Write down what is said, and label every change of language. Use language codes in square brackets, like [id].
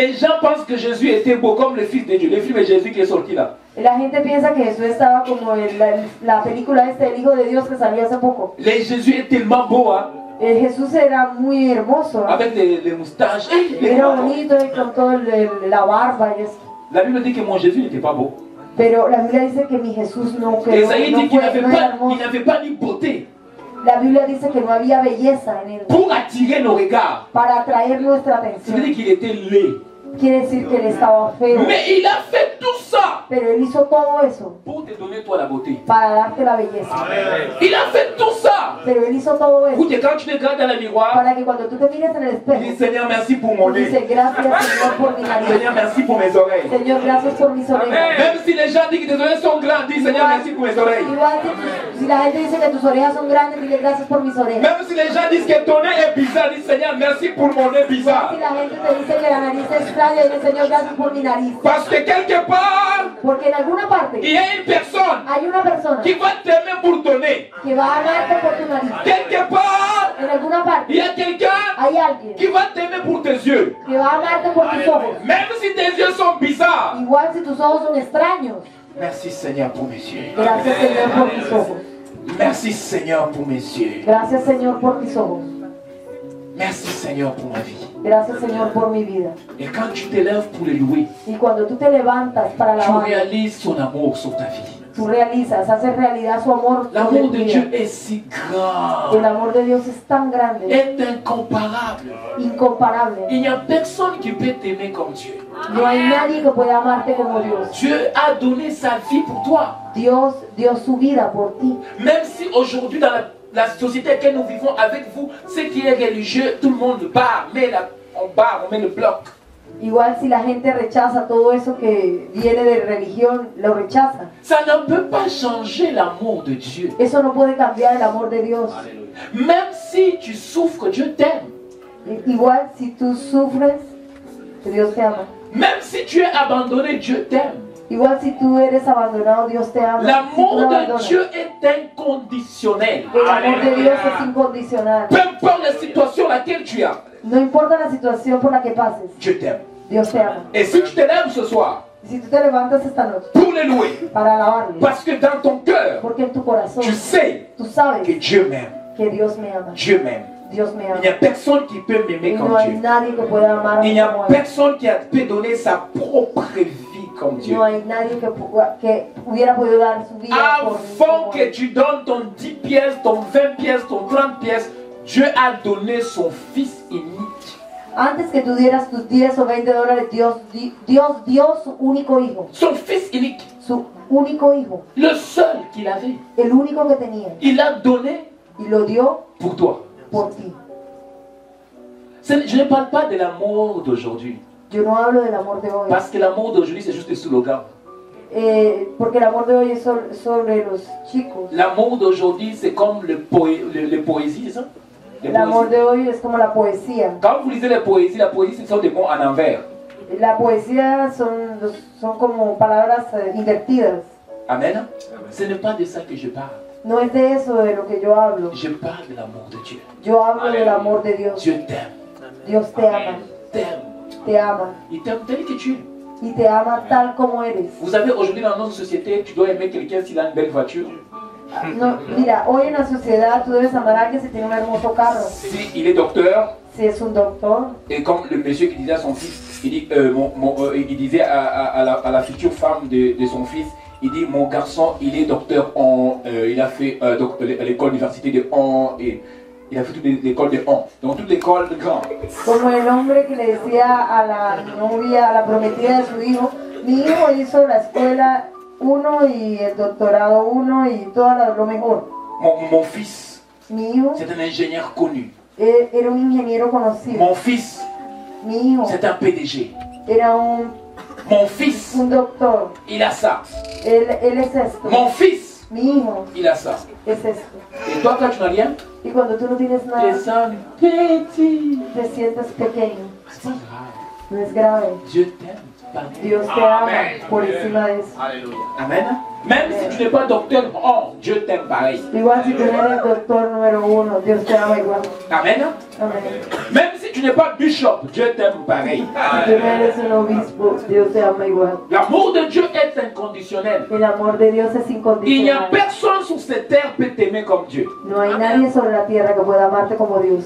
[fr] Les gens pensent que Jésus était beau comme le Fils de Dieu. Le film de Jésus qui est sorti là. [es] La gente piensa que Jesús estaba como en la película El Hijo de Dios que salió hace poco. [fr] Les Jésus est tellement beau, hein, [es] Jesús era muy hermoso, ¿no? [fr] avec les moustaches. Les [es] Era [fr] bras. [es] bonito y con todo la barba y eso. [fr] La Bible dit que mon Jésus n'était pas beau. [es] Pero la Biblia dice que mi Jesús no, que [fr] Esaïe [es] no, [fr] dit qu'il n'avait [es] no era [fr] pas, [es] hermoso. [fr] il n'avait pas ni beauté [es] La Biblia dice que no había belleza en él [fr] pour attirer nos regards. [es] para atraer nuestra [fr] Ça veut [es] atención. [fr] dire qu'il était laid. [es] Quiere decir que él estaba feo. [fr] Mais il a fait tout ça [es] Pero él hizo todo eso [fr] pour te donner toi la beauté. [es] para darte la belleza. [fr] Il a fait tout ça [es] Pero él hizo todo [fr] pour [es] eso [fr] que quand tu te regardes dans le miroir, [es] para que cuando tú te mires en el [fr] tu [es] espejo, [fr] dis Seigneur merci pour mon nez. [es] dice gracias Señor por mi nariz. [fr] Seigneur merci pour mes oreilles. [es] Señor, gracias por mis orejas. [fr] Même si les gens disent que tes oreilles sont grandes, dis Seigneur merci pour mes oreilles. [es] Igual si la gente dice que tus orejas son grandes, dile gracias por mis orejas. [fr] Même si les gens disent que ton nez est bizarre, dis Seigneur merci pour mon nez bizarre. [es] Si la gente te dice que la nariz es extraña, dile Señor, gracias por mi nariz. [fr] Parce que quelque part, [es] Porque en alguna parte [fr] il y a une personne [es] hay una persona [fr] qui va t'aimer pour ton nez. [es] que va a amarte por tu nariz. [fr] Quelque part, [es] En alguna parte [fr] il y a quelqu'un [es] hay alguien [fr] qui va t'aimer pour tes yeux. [es] que va a amarte por tus ojos. [fr] Même si tes yeux sont bizarres. [es] Igual si tus ojos son extraños. [fr] Merci Seigneur pour mes yeux. [es] Gracias Señor por mis ojos. [fr] Merci Seigneur pour mes yeux. [es] Gracias Señor por mis ojos. [fr] Merci Seigneur pour ma vie. [es] Gracias Señor por mi vida. [fr] Et quand tu t'élèves pour le louer, [es] Y cuando tú te levantas para [fr] tu [es] alabar, [fr] réalises son amour sur ta vie. [es] tú realizas, haces realidad su amor [fr] L'amour [es] sobre tu [fr] de [es] vida. [fr] Dieu est si grand, [es] El amor de Dios es tan grande, [fr] est incomparable. [es] incomparable. [fr] Il n'y a personne qui peut t'aimer comme Dieu. [es] No hay nadie que pueda amarte como Dios. [fr] Dieu a donné sa vie pour toi. [es] Dios dio su vida por ti. [fr] Même si aujourd'hui dans la société à laquelle nous vivons avec vous, ce qui est religieux, tout le monde barre, on met le bloc. [es] Igual si la gente rechaza todo eso que viene de religión, lo rechaza. [fr] Ça ne peut pas changer l'amour de Dieu. [es] Eso no puede cambiar el amor de Dios. [fr] Même si tu souffres, Dieu t'aime. [es] Igual si tú sufres, Dios te ama. [fr] Même si tu es abandonné, Dieu t'aime. [es] Igual si tú eres abandonado, Dios te ama. Si tú [fr] L'amour [es] lo [fr] de [es] abandonas, [fr] Dieu est inconditionnel. [es] el amor de Dios es incondicional. [fr] Peu importe la situation laquelle tu as, [es] No importa la situación por la que pases, [fr] Dieu t'aime. [es] Dios te ama. [fr] Et si tu te lèves ce soir [es] Y si tú te levantas esta noche [fr] pour le louer, [es] para alabarle, [fr] parce que dans ton cœur, [es] porque en tu corazón [fr] tu sais [es] tú [fr] que [es] sabes [fr] Dieu m'aime. [es] que Dios me ama. [fr] Dieu m'aime. [es] Dios me [fr] Il [es] ama. [fr] n'y a personne qui peut m'aimer [es] Y no [fr] comme [es] hay [fr] Dieu. [es] nadie que pueda amar [fr] Il n'y a [es] como Él. [fr] personne qui peut donner sa propre vie comme Dieu. [es] No hay nadie que hubiera podido dar su vida por mí [fr] Avant [es] como [fr] que [es] Él. [fr] tu donnes ton 10 pièces, ton 20 pièces, ton 30 pièces, Dieu a donné son Fils unique. [es] Antes que tú dieras tus 10 o 20 dólares, Dios dio su único hijo. [fr] Son Fils unique, [es] Su único hijo. [fr] le seul qu'il avait. [es] El único que tenía. [fr] Il l'a donné [es] Y lo dio [fr] pour toi. [es] por ti. [fr] Je ne parle pas de l'amour d'aujourd'hui. [es] Yo no hablo del amor de hoy. [fr] Parce que l'amour d'aujourd'hui, c'est juste des slogans. [es] Porque el amor de hoy es sobre los chicos. [fr] L'amour d'aujourd'hui, c'est comme les poésies, c'est ça? Les [es] El amor [fr] poésies. [es] de hoy es como la poesía. [fr] Quand vous lisez les poésies, la poésie, ce sont des mots en envers. [es] La poesía son como palabras invertidas. [fr] Amen. Ce n'est pas de ça que je parle. [es] No es de eso de lo que yo hablo. [fr] Je parle de l'amour de Dieu. [es] Yo hablo del amor de Dios. [fr] Dieu t'aime. [es] Dios te ama. [fr] T'aime. [es] Te ama. [fr] Il t'aime tel que tu es. [es] Y te ama tal como eres. [fr] Vous savez, aujourd'hui dans notre société, tu dois aimer quelqu'un s'il a une belle voiture. [es] No, mira, hoy en la sociedad tú debes amar a alguien si tiene un hermoso carro. [fr] S'il est docteur, [es] Si es un doctor. [fr] et comme le monsieur qui disait à son fils, il, dit, il disait à la future femme de son fils, il dit, mon garçon, il est docteur il a fait l'école d'université de et il a fait toute l'école de donc toute l'école de grand. [es] Como el hombre que le decía a la novia, a la prometida de su hijo, mi hijo hizo la escuela 1 y el doctorado 1 y todo lo mejor. [fr] Mon fils, [es] Mi hijo [fr] c'est un ingénieur connu. [es] era un ingeniero conocido. [fr] Mon fils, [es] Mi hijo [fr] c'est un PDG. [es] era [fr] Mon fils, [es] un doctor. [fr] il a ça. [es] Él es esto. [fr] Mon fils, [es] Mi hijo [fr] il a ça. [es] es esto. [fr] Et toi, quand tu n'as rien, [es] Y cuando tú no tienes [fr] tu [es] nada, [fr] te sens petit. [es] te sientes pequeño. [fr] C'est pas grave. [es] No es grave. [fr] Dieu t'aime. [es] Dios te ama por encima de eso. [fr] Amen. Même si tu n'es pas docteur, Dieu t'aime pareil. [es] Igual si tú no eres doctor número 1, Dios te ama igual. [fr] Amen. [es] Amén. [fr] Même si tu n'es pas bishop, Dieu t'aime pareil. [es] Si tú no eres un obispo, Dios te ama igual. [fr] L'amour de Dieu est inconditionnel. [es] El amor de Dios es [fr] Il n'y a [es] incondicional. [fr] personne sur cette terre qui peut t'aimer comme Dieu. [es] No hay nadie sobre la tierra que pueda amarte como Dios.